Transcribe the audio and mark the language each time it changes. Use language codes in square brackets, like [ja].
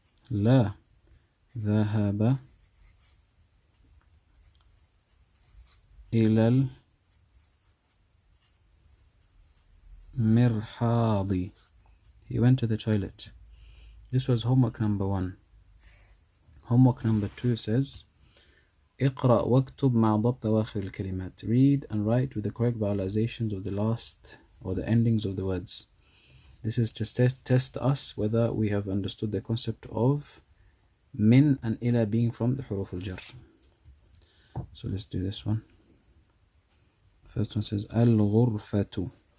[ar] لا. ذهب إلى المرحاض. [en] He went to the toilet. This was homework number 1. Homework number 2 says [ar] اقرأ واكتب مع ضبط أواخر الكلمات. [en] Read and write with the correct vowelizations of the last or the endings of the words. This is to test us whether we have understood the concept of min and ila being from the huruf al-jar. So let's do this one. First one says al-ghurfatu.